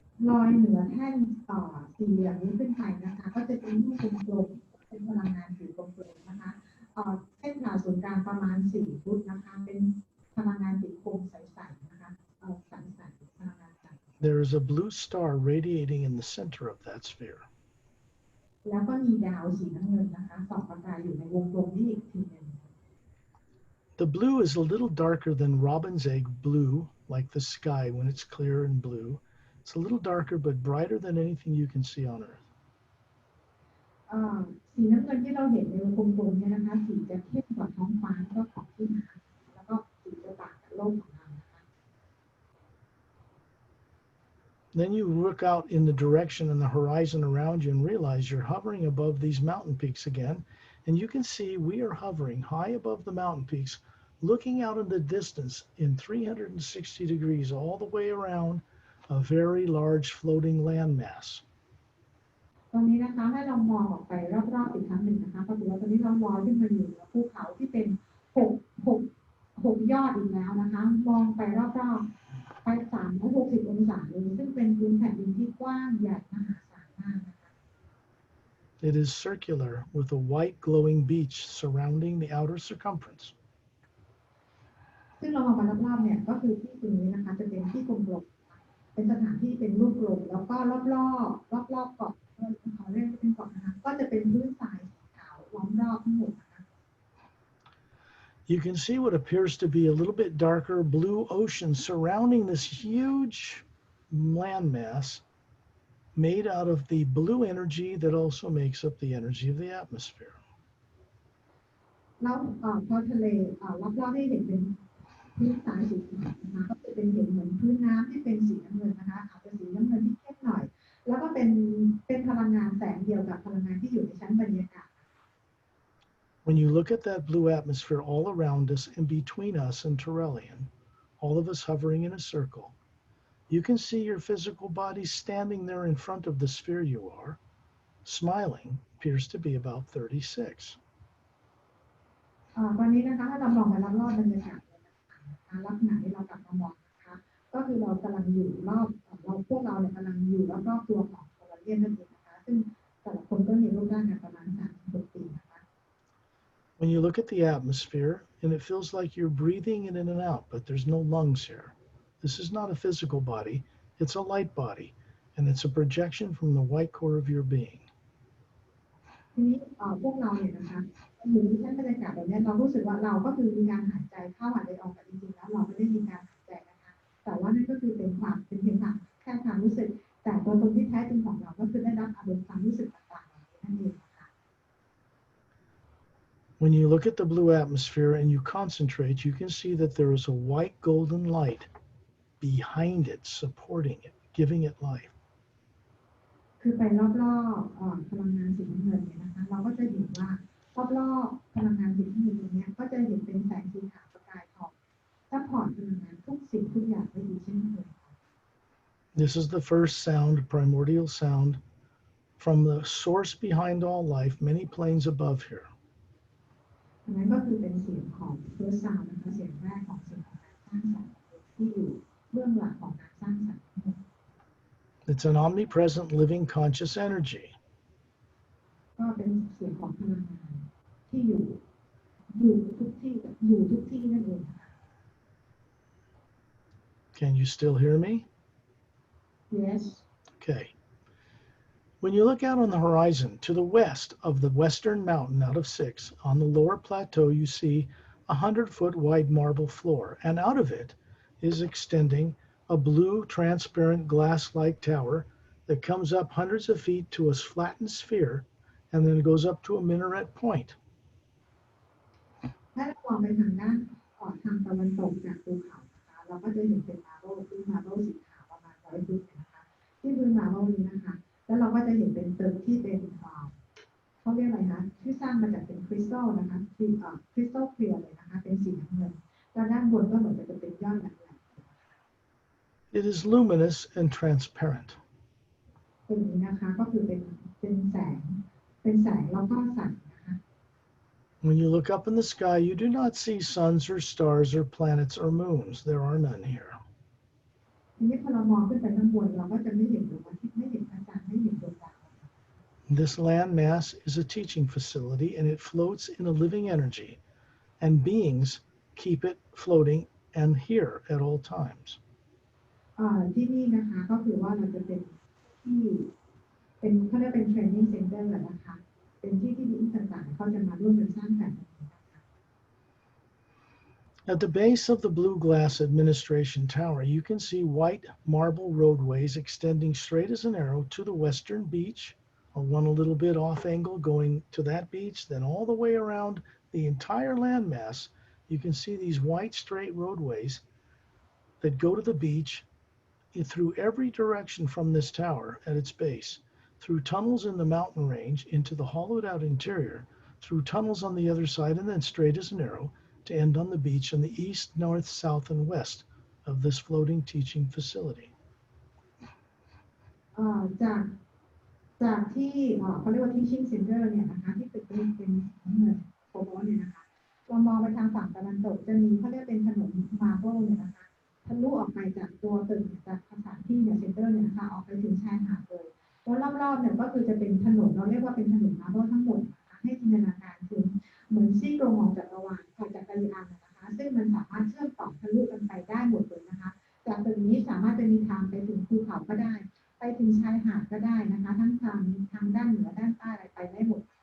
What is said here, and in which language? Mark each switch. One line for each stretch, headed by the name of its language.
Thai: ลอยเหนือแท่นสี่เหลี่ยมนี้ขึ้นไปนะคะก็จะเป็นรูปกลมๆเป็นพลังงานสีกลมๆนะคะเส้นผ่าศูนย์กลางประมาณ4 ฟุตนะคะเป็นพลังงานสีคมใสๆนะคะใสๆพลังงานใส
English: There is a blue star radiating in the center of that sphere.
Thai: แล้วก็มีดาวสีน้ำเงินนะคะส่องประกายอยู่ในวงกลมนี้อีกทีหนึ่ง
English: The blue is a little darker than robin's egg blue, like the sky when it's clear and blue. It's a little darker but brighter than anything you can see on Earth.
Thai: สีน้ำเงินที่เราเห็นในวงกลมเนี่ยนะคะสีจะเข้มกว่าท้องฟ้าแล้วก็ของที่มาแล้วก็สีจะต่างกับโลกของเรานะคะ
English: Then you look out in the direction and the horizon around you and realize you're hovering above these mountain peaks again. And you can see we are hovering high above the mountain peaks, looking out in the distance in 360 degrees all the way around a very large floating landmass.
Thai: ตอนนี้นะคะให้เรามองออกไปรอบๆอีกครั้งหนึ่งนะคะปรากฏว่าตอนนี้เราลอยขึ้นมาอยู่เหนือภูเขาที่เป็น6 6ยอดอีกแล้วนะคะมองไปรอบๆไป360องศาเลยซึ่งเป็นพื้นแผ่นดินที่กว้างใหญ่มหาศาลมากนะคะ
English: It is circular with a white glowing beach surrounding the outer circumference.
Thai: ซึ่งเรามองไปรอบๆเนี่ยก็คือที่ตรงนี้นะคะจะเป็นที่กลมๆเป็นสถานที่เป็นรูปกลมแล้วก็รอบๆเกาะเขาเรียกว่าเป็นเกาะนะคะก็จะเป็นพื้นทรายสีขาวล้อมรอบทั้งหมดนะคะ
English: You can see what appears to be a little bit darker blue ocean surrounding this huge landmass made out of the blue energy that also makes up the energy of the atmosphere.
Thai: แล้วพอทะเลรอบๆให้เห็นเป็นพื้นทรายสีขาวนะคะก็จะเป็นเห็นเหมือนพื้นน้ำที่เป็นสีน้ำเงินนะคะอาจจะสีน้ำเงินที่เข้มหน่อยแล้วก็เป็นพลังงานแสงเดียวกับพลังงานที่อยู่ในชั้นบรรยากาศ
English: When you look at that blue atmosphere all around us and between us and Turelian, all of us hovering in a circle, you can see your physical body standing there in front of the sphere you are, smiling, appears to be about 36.
Thai: ตอนนี้นะคะถ้าเรามองไปรอบๆบรรยากาศเลยนะคะลักษณะที่เรากลับมามองนะคะก็คือเรากำลังอยู่รอบพวกเราเนี่ยกำลังอยู่รอบๆตัวของโซลาเรียนนั่นเองนะคะซึ่งแต่ละคนก็มีรูปร่างกันประมาณ36ปีนะคะ
English: When you look at the atmosphere, and it feels like you're breathing in and out, but there's no lungs here. This is not a physical body, it's a light body, and it's a projection from the white core of your being.
Thai: ทีนี้พวกเราเนี่ยนะคะอยู่ในชั้นบรรยากาศแบบนี้เรารู้สึกว่าเราก็คือมีการหายใจเข้าหายใจออกแต่จริงๆแล้วเราไม่ได้มีการหายใจนะคะแต่ว่านั่นก็คือเป็นเพียงแค่ความรู้สึกแต่ตัวตนที่แท้จริงของเราก็คือได้รับอารมณ์ความรู้สึกต่างๆเหล่านี้นั่นเองนะคะ
English: When you look at the blue atmosphere and you concentrate, you can see that there is a white golden light behind it, supporting it, giving it life.
Thai: คือไปรอบๆพลังงานสีน้ำเงินเนี่ยนะคะเราก็จะเห็นว่ารอบๆพลังงานสีน้ำเงินตรงนี้ก็จะเห็นเป็นแสงสีขาวประกายทองซัพพอร์ตพลังงานทุกสิ่งทุกอย่างไว้ดีเช่นเคย
English: This is the first sound, primordial sound, from the source behind all life, many planes above here.
Thai: อันนั้นก็คือเป็นเสียงของ
English: first sound
Thai: นะคะเสียงแรกของเสียงของการสร้างสรรค์ที่อยู่เบื้องหลังของการสร้างสรรค์
English: It's an omnipresent, living, conscious energy.
Thai: ก็เป็นเสียงของพลังงานที่อยู่ทุกที่นั่นเองนะคะ
English: Can you still hear me? yes Okay. When you look out on the horizon to the west of the western mountain out of 6, on the lower plateau, you see a 100-foot wide marble floor, and out of it is extending a blue, transparent, glass-like tower that comes up hundreds of feet to a flattened sphere, and then it goes up to a minaret point.
Thai: ถ้าเรามองไปทางด้านทางตะวันตกจากภูเขานะคะเราก็จะเห็นเป็นมาร์เบิลซึ่งมาร์เบิลสีขาวประมาณ100 ฟุตนะคะที่พื้นมาร์เบิลนี้นะคะแล้วเราก็จะเห็นเป็นตึกที่เป็นเขาเรียกอะไรนะที่สร้างมาจากเป็นคริสตัลนะคะคริสตัลเคลียร์เลยนะคะเป็นสีน้ำเงินแล้วด้านบนก็เหมือนจะเป็นยอดแหลม
English: It is luminous and transparent.
Thai: ตรงนี้นะคะก็คือเป็นแสงแล้วก็ใสนะคะ
English: When you look up in the sky, you do not see suns or stars or planets or moons. There are none here.
Thai: ทีนี้พอเรามองขึ้นไปข้างบนเราก็จะไม่เห็นดวงอาทิตย์ไม่เห็นพระจันทร์ไม่เห็นดวงดาว
English: This landmass is a teaching facility, and it floats in a living energy, and beings keep it floating and here at all times.
Thai: ที่นี่นะคะก็คือว่าเราจะเป็นที่เขาเรียกเป็นเทรนนิ่งเซ็นเตอร์นะคะเป็นที่ดีต่างๆเขาจะมาร่วมกันสร้างสรรค์
English: At the base of the blue glass administration tower, you can see white marble roadways extending straight as an arrow to the western beach, or one a little bit off angle going to that beach, then all the way around the entire landmass. You can see these white straight roadways that go to the beach through every direction from this tower at its base, through tunnels in the mountain range into the hollowed out interior, through tunnels on the other side, and then straight as an arrow to end on the beach in the east, north, south, and west of this floating teaching facility.
Thai: จากที่เขาเรียกว่า
English: teaching center
Thai: เนี่ยนะคะที่เป็นเงินโคโบเนี่ยนะคะ เรามองไปทางฝั่งตะวันตกจะมีเขาเรียกเป็นถนนมาร์เบิลเนี่ยนะคะทะลุออกไปจากตัวตึกจากสถานที่เนี่ยเซ็นเตอร์เนี่ยนะคะออกไปถึงชายหาดเลยแล้วรอบๆเนี่ยก็คือจะเป็นถนนเราเรียกว่าเป็นถนนมาร์เบิลทั้งหมดนะคะให้จินตนาการถึงเหมือนซี่โครงของจักรวาลของจักรยานนะคะซึ่งมันสามารถเชื่อมต่อทะลุกันไปได้หมดเลยนะคะจากตึกนี้สามารถจะมีทางไปถึงภูเขาก็ได้ไปถึงชายหาดก็ได้นะคะทั้งทางด้านเหนือด้านใต้อะไรไปได้หมด